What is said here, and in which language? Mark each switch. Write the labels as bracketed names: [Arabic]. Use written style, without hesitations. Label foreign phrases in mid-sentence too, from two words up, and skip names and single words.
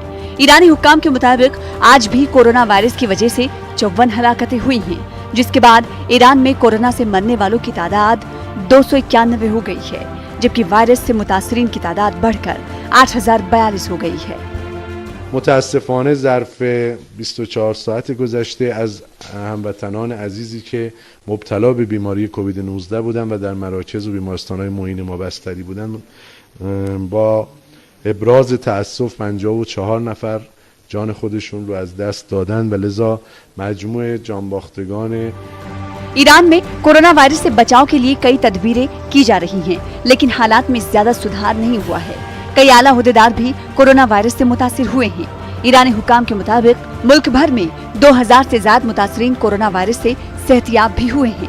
[Urdu] ایرانی حکام کے مطابق آج بھی کورونا وائرس کی وجہ سے 54 ہلاکتیں ہوئی ہیں، جس کے بعد ایران میں کورونا سے مرنے والوں کی تعداد 291 ہو گئی ہے، جبکہ وائرس سے متاثرین کی تعداد بڑھ کر 8042 ہو گئی ہے. [Persian] متاسفانه ظرف 24 ساعت گذشته از هموطنان عزیزی که مبتلا به بیماری کووید 19 بودن و در مراکز و بیمارستان‌های معین ما بستری بودن با ابراز تأسف 54 نفر جان خودشون رو از دست دادن و لذا مجموع جانباختگان [Urdu] ایران میں کورونا وائرس سے بچاؤ کے لیے کئی تدبیریں کی جا رہی ہیں، لیکن حالات میں زیادہ سدھار نہیں ہوا ہے. کئی اعلیٰ عہدیدار بھی کورونا وائرس سے متاثر ہوئے ہیں. ایرانی حکام کے مطابق ملک بھر میں 2000 سے زیادہ متاثرین کورونا وائرس سے صحت یاب بھی ہوئے ہیں.